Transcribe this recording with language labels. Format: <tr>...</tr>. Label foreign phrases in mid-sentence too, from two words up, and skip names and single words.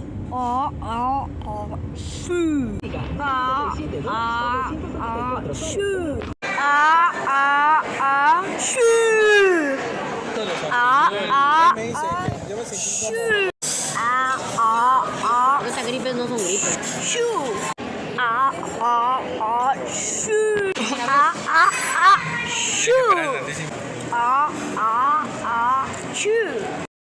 <es>Shu. Shu. Shu. Me dice, yo me sentí incómodo. Esas gripes no son gripes. Shu. Shu. Shu. Shu.</es>